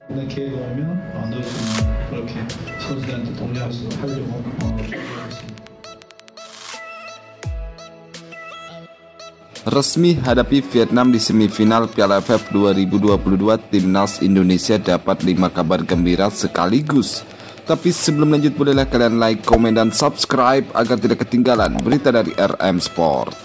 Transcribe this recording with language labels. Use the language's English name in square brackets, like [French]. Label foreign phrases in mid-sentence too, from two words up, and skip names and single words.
[Korean] 기회가 오면 넣을 수 있는 그렇게 선수들한테 독려할 수 하려고 준비하겠습니다. [Indonesian] Resmi hadapi Vietnam di semifinal Piala AFF 2022, Timnas Indonesia dapat 5 kabar gembira sekaligus. Tapi sebelum lanjut, bolehlah kalian like, komen, dan subscribe agar tidak ketinggalan berita dari RM Sport.